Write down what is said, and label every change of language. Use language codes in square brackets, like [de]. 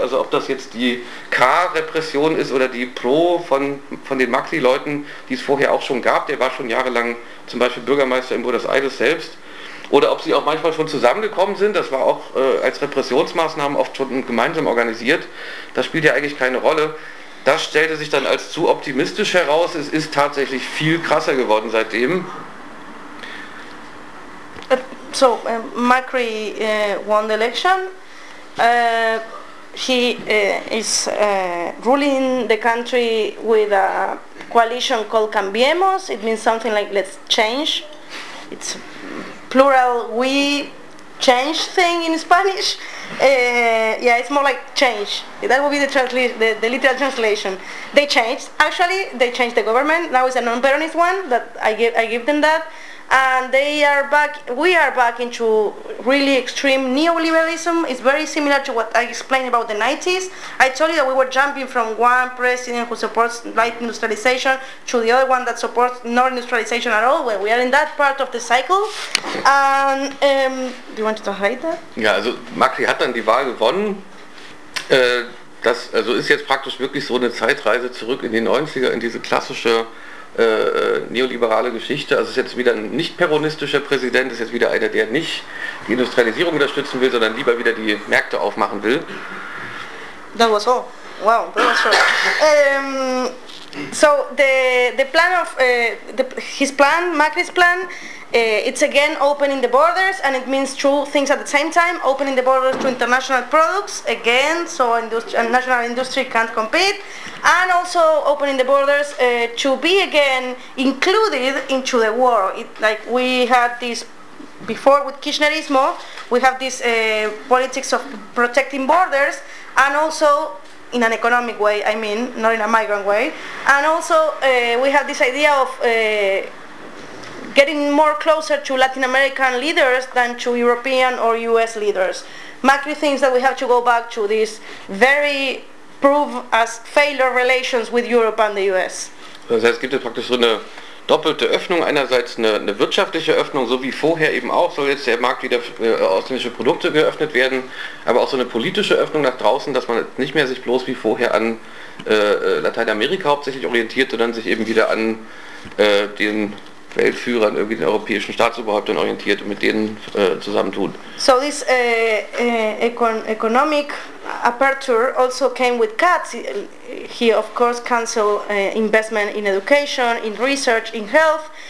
[de] Also ob das jetzt die K-Repression ist oder die Pro von den Maxi-Leuten, die es vorher auch schon gab, der war schon jahrelang zum Beispiel Bürgermeister in Buenos Aires selbst, oder ob sie auch manchmal schon zusammengekommen sind, das war auch als Repressionsmaßnahmen oft schon gemeinsam organisiert, das spielt ja eigentlich keine Rolle. Das stellte sich dann als zu optimistisch heraus. Es ist tatsächlich viel krasser geworden seitdem. [en] So, Macri won the election. He is ruling the country with a coalition called Cambiemos. It means something like let's change. It's plural, we change thing in Spanish. Yeah, it's more like change. That would be the literal translation. They changed. Actually, they changed the government. Now it's a non-Peronist one. That I give them that. and they are back, we are back into really extreme neoliberalism. It's very similar to what I explained about the 90s. I told you that we were jumping from one president who supports light industrialization to the other one that supports no industrialization at all. Well, we are in that part of the cycle. And do you want to talk about that? [de] Yeah, also Macri hat dann die Wahl gewonnen. Das also ist jetzt praktisch wirklich so eine Zeitreise zurück in die 90er, in diese klassische neoliberale Geschichte. Also es ist jetzt wieder ein nicht peronistischer Präsident, ist jetzt wieder einer, der nicht die Industrialisierung unterstützen will, sondern lieber wieder die Märkte aufmachen will. [en] That was all. Wow, that was true. So the plan of his plan, Macri's plan, it's again opening the borders, and it means two things at the same time: opening the borders to international products again, so national industry can't compete, and also opening the borders to be again included into the war. Like we had this before with Kirchnerismo, we have this politics of protecting borders, and also in an economic way, I mean, not in a migrant way, and also we have this idea of getting more closer to Latin American leaders than to European or US leaders. Macri thinks that we have to go back to this very prove as failure relations with Europe and the US. [de] Das heißt, es gibt jetzt praktisch so eine doppelte Öffnung, einerseits eine wirtschaftliche Öffnung, so wie vorher eben auch, soll jetzt der Markt wieder für ausländische Produkte geöffnet werden, aber auch so eine politische Öffnung nach draußen, dass man nicht mehr sich bloß wie vorher an Lateinamerika hauptsächlich orientiert, sondern sich eben wieder an den Weltführern, irgendwie den europäischen Staatsoberhäuptern orientiert und mit denen zusammentut. [en] So this economic aperture also came with cuts. He of course canceled investment in education, in research, in health.